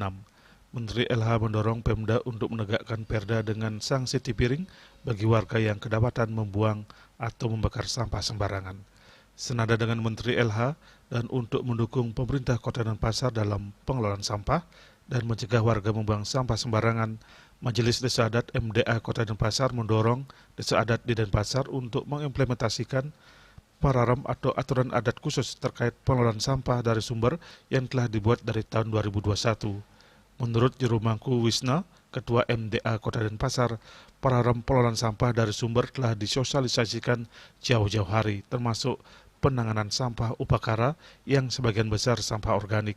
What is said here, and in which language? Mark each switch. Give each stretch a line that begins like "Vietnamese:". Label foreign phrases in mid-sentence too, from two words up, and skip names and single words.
Indonesian: Menteri LH mendorong Pemda untuk menegakkan perda dengan sanksi tipiring bagi warga yang kedapatan membuang atau membakar sampah sembarangan. Senada dengan Menteri LH dan untuk mendukung pemerintah Kota Denpasar dalam pengelolaan sampah dan mencegah warga membuang sampah sembarangan, Majelis Desa Adat MDA Kota Denpasar mendorong Desa Adat di Denpasar untuk mengimplementasikan pararem atau aturan adat khusus terkait pengelolaan sampah dari sumber yang telah dibuat dari tahun 2021. Menurut Juru Mangku Wisna, Ketua MDA Kota Denpasar, program pengelolaan sampah dari sumber telah disosialisasikan jauh-jauh hari, termasuk penanganan sampah upakara yang sebagian besar sampah organik.